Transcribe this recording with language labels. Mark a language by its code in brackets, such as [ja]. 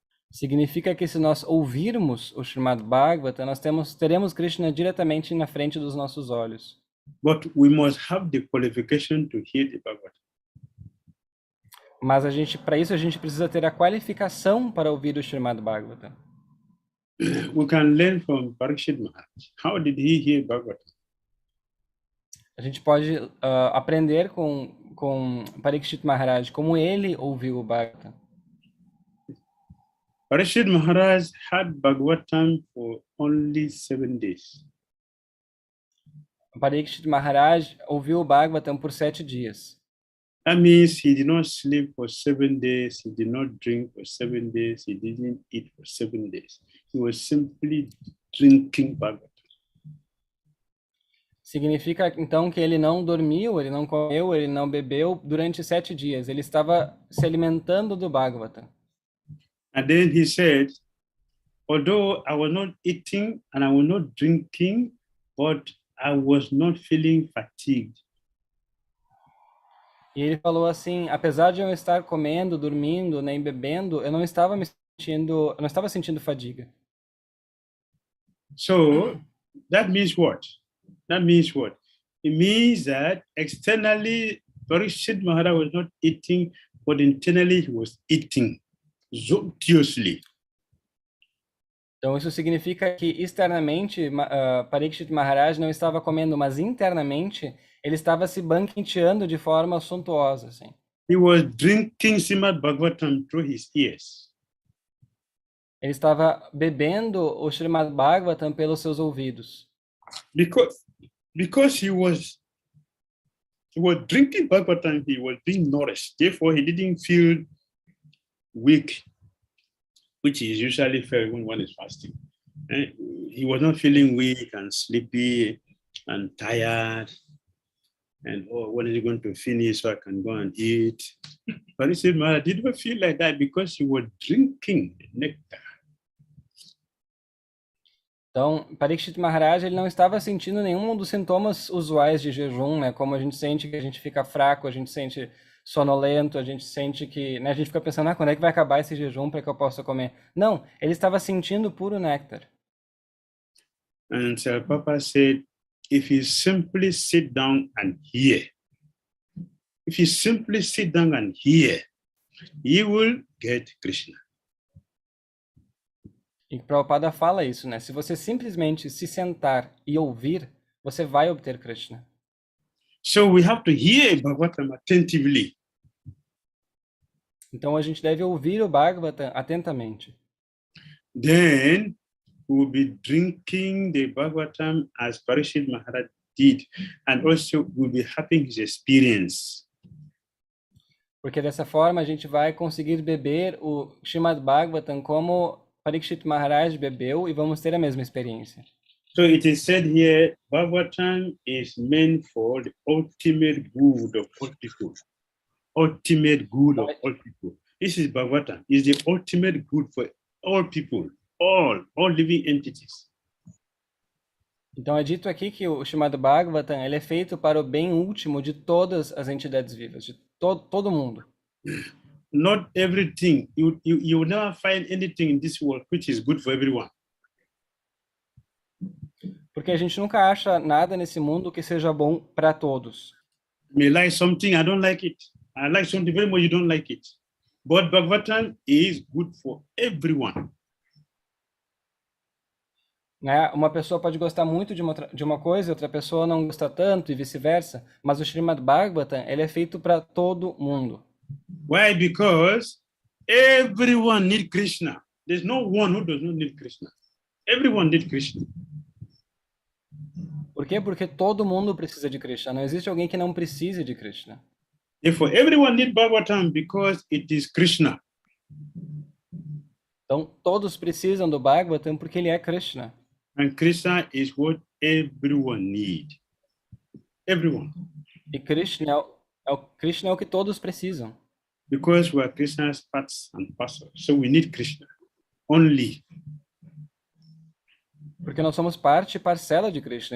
[pt] Significa que se nós ouvirmos o Srimad Bhagavatam, nós teremos Krishna diretamente na frente dos nossos olhos. [en] But we must have the qualification to hear the Bhagavatam. [pt] Mas para isso a gente precisa ter a qualificação para ouvir o Srimad Bhagavatam. [en] We can learn from Parikshit Maharaj. How did he hear Bhagavatam? [pt] A gente pode aprender com Parikshit Maharaj como ele ouviu o Bhagavatam. [en] Parikshit Maharaj had Bhagavatam for only 7 days. [pt] Parikshit Maharaj ouviu o Bhagavatam por 7 dias. [en] That means he did not sleep for 7 days, he did not drink for 7 days, he didn't eat for 7 days. He was simply drinking Bhagavatam. [pt] Significa então que ele não dormiu, ele não comeu, ele não bebeu durante 7 dias. Ele estava se alimentando do Bhagavatam. [en] And then he said, although I was not eating and I was not drinking, but I was not feeling fatigued. [pt] E ele falou assim, apesar de eu estar comendo, dormindo, nem bebendo, eu não estava sentindo fadiga. [en] So that means what? It means that externally Parikshit Maharaj was not eating, but internally he was eating zoptiously. [pt] Então isso significa que externamente Parikshit Maharaj não estava comendo, mas internamente ele estava se banqueteando de forma suntuosa, assim. [en] He was drinking Srimad Bhagavatam through his ears. [pt] Ele estava bebendo o Srimad Bhagavatam pelos seus ouvidos. [en] Because he was drinking Bhagavatam, he was being nourished. Therefore, he didn't feel weak, which is usually felt when one is fasting. He was not feeling weak and sleepy and tired. And when is he going to finish so I can go and eat? But he said, I didn't feel like that because he was drinking the nectar. [pt] Então, Parikshit Maharaj, ele não estava sentindo nenhum dos sintomas usuais de jejum, né? Como a gente sente que a gente fica fraco, a gente sente sonolento, a gente sente que, né? A gente fica pensando, quando é que vai acabar esse jejum para que eu possa comer? Não, ele estava sentindo puro néctar. [en] And Papa said, if you simply sit down and hear, you will get Krishna. [pt] E Prabhupada fala isso, né? Se você simplesmente se sentar e ouvir, você vai obter Krishna. [en] So we have to hear Bhagavatam attentively. [pt] Então a gente deve ouvir o Bhagavatam atentamente. [en] Then we will be drinking the Bhagavatam as Parikshit Maharaj did, and also we'll be having his experience. [pt] Porque dessa forma a gente vai conseguir beber o Srimad Bhagavatam como Parikshit Maharaj bebeu e vamos ter a mesma experiência. [en] So it is said here, Bhagavatam is meant for the ultimate good of all people. Ultimate good of all people. This is Bhagavatam. It's the ultimate good for all people, all living entities. [pt] Então é dito aqui que o chamado Bhagavatam, ele é feito para o bem último de todas as entidades vivas, de todo mundo. [en] Not everything. You will never find anything in this world which is good for everyone. [pt] Porque a gente nunca acha nada nesse mundo que seja bom para todos. [en] You may like something, I don't like it. I like something very much, you don't like it. But Bhagavatam is good for everyone. [pt] Né? Uma pessoa pode gostar muito de uma coisa, outra pessoa não gosta tanto e vice-versa, mas o Srimad Bhagavatam, ele é feito para todo mundo. [en] Why? Because everyone needs Krishna. There's no one who does not need Krishna. Everyone needs Krishna. [pt] Por quê? Porque todo mundo precisa de Krishna. Não existe alguém que não precise de Krishna. [en] Therefore, everyone needs Bhagavatam because it is Krishna. [pt] Então, todos precisam do Bhagavatam porque ele é Krishna. [en] And Krishna is what everyone needs. Everyone. [pt] E Krishna Krishna é o que todos precisam. [en] Because we are Krishna's parts and parcels. So we need Krishna. Only. [pt] Porque nós somos parte e parcela de Krishna.